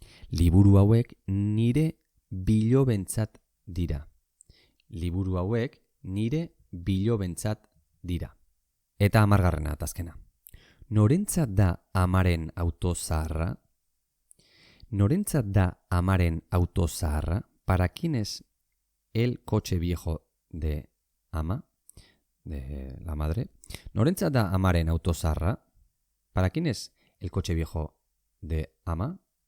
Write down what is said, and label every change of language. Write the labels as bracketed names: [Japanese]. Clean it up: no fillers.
[Basque] Liburu hauek nire bilobentzat dira. Liburu hauek nire bilobentzat dira. Eta 10. eta azkena. Norentzat da amaren auto zaharra? Norentzat da amaren auto zaharra? [Spanish] ¿Para quién es el coche viejo de ama? De la madre. [Basque] Norentzat da amaren auto zaharra? [Spanish] ¿Para quién es el coche viejo de ama?